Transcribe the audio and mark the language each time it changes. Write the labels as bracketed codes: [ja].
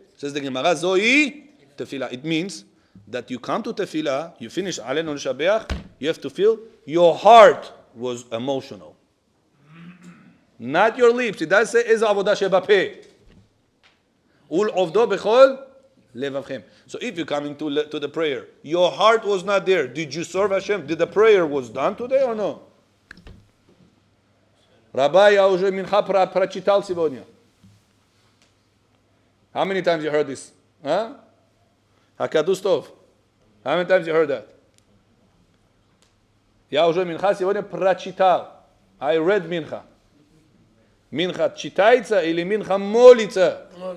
[en] Says the Gemara, [he] זוהי תפילה. [en] It means that you come to tefillah, you finish עלינו לשבח, you have to feel your heart was emotional. Not your lips. It does say, [he] איזו עבודה שבפה. ולעובדו בכל לבבכם. [en] So if you're coming to the prayer, your heart was not there. Did you serve Hashem? Did the prayer was done today or no? [ru] Rabbi, я уже минха прочитал сегодня. [en] How many times you heard this? Huh? Hakadus Tov. How many times you heard that? [ru] Я уже минха сегодня прочитал. [en] I read mincha. [ru] Mincha читается или минха молится?